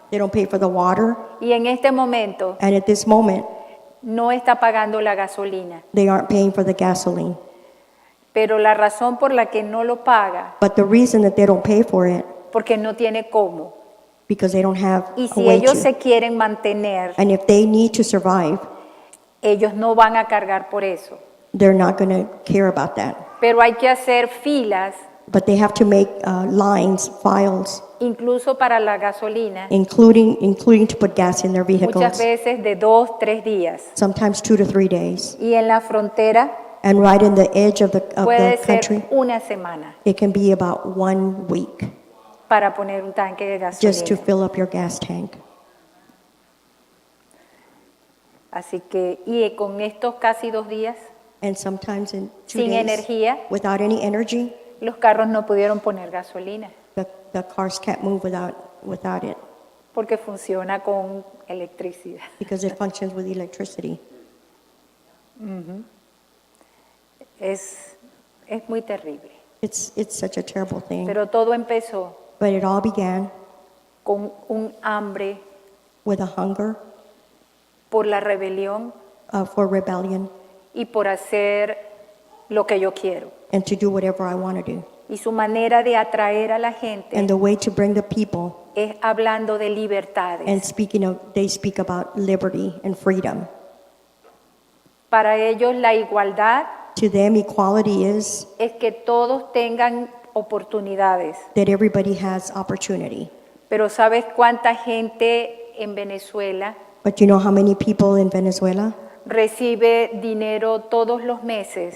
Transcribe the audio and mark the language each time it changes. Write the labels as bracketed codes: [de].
[en] They don't pay for the water, [es] y en este momento [en] and at this moment [es] no está pagando la gasolina. [en] they aren't paying for the gasoline. [es] Pero la razón por la que no lo paga, [en] But the reason that they don't pay for it [es] porque no tiene cómo. [en] because they don't have [es] Y [en] a [es] si [en] way [es] ellos [en] to. [es] se quieren mantener, [en] And if they need to survive, [es] ellos no van a cargar por eso. [en] they're not going to care about that. [es] Pero hay que hacer filas, [en] But they have to make lines, files, [es] incluso para la gasolina, [en] including to put gas in their [es] muchas veces de 2, 3 días. [en] sometimes 2 to 3 days. [es] Y en la frontera [en] And right in the edge of the [es] puede [en] country, [es] ser una semana [en] it can be about 1 week [es] para poner un tanque de [en] just to [es] gasolina. [en] fill up your gas tank. [es] Así que, y con estos casi 2 días, [en] And sometimes in 2 [es] sin [en] days, [es] energía, [en] without any energy, [es] los carros no pudieron poner gasolina [en] the cars can't move without it [es] porque funciona con electricidad. [en] because it functions with electricity. [es] Es muy terrible. [en] It's such a terrible thing. [es] Pero todo empezó [en] But it all began [es] con un hambre [en] with a hunger [es] por la rebelión [en] for rebellion [es] y por hacer lo que yo quiero. [en] and to do whatever I want to do. [es] Y su manera de atraer a la gente [en] And the way to bring the people [es] es hablando de libertades. [en] and they speak about liberty and freedom. [es] Para ellos la igualdad [en] To them, equality is [es] es que todos tengan oportunidades. [en] that everybody has opportunity. [es] Pero ¿sabes cuánta gente en Venezuela [en] But you know how many people in Venezuela [es] recibe dinero todos los meses